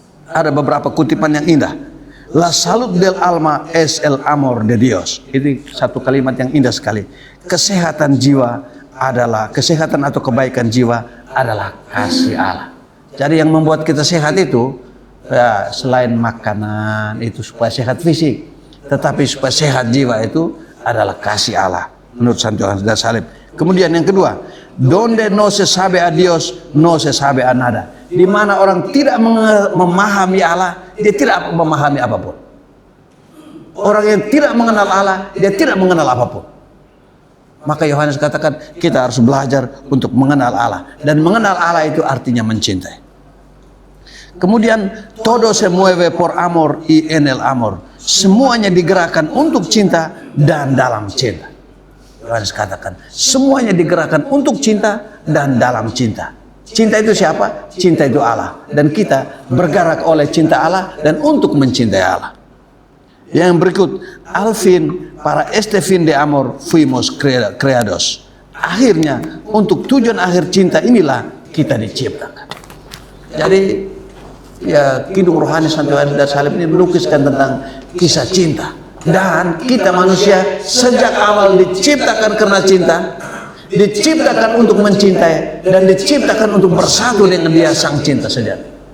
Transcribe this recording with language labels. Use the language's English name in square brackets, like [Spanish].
[Indonesian] Ada beberapa kutipan yang indah. [Spanish] La salud del alma es el amor de Dios. [Indonesian] Itu satu kalimat yang indah sekali. Kesehatan jiwa kesehatan atau kebaikan jiwa adalah kasih Allah. Jadi yang membuat kita sehat itu ya, selain makanan itu supaya sehat fisik, tetapi supaya sehat jiwa itu adalah kasih Allah menurut Santo Yohanes dan Salib. Kemudian yang kedua, [Spanish] donde no se sabe a Dios, no se sabe a nada. [Indonesian] Di mana orang tidak memahami Allah, dia tidak memahami apapun. Orang yang tidak mengenal Allah, dia tidak mengenal apapun. Maka Yohanes katakan kita harus belajar untuk mengenal Allah, dan mengenal Allah itu artinya mencintai. [Spanish] Kemudian todo se mueve por amor y en el amor. [Indonesian] Semuanya digerakkan untuk cinta dan dalam cinta. Yohanes katakan semuanya digerakkan untuk cinta dan dalam cinta. Cinta itu siapa? Cinta itu Allah, dan kita bergerak oleh cinta Allah dan untuk mencintai Allah. Yang berikut, [Spanish] al fin para este fin de amor fuimos creados. [Indonesian] Akhirnya untuk tujuan akhir cinta inilah kita diciptakan. Jadi ya, kidung rohani Santo Yohanes dan Salib ini melukiskan tentang kisah cinta. Dan kita manusia sejak awal diciptakan karena cinta, diciptakan untuk mencintai, dan diciptakan untuk bersatu dengan Dia sang cinta sejati.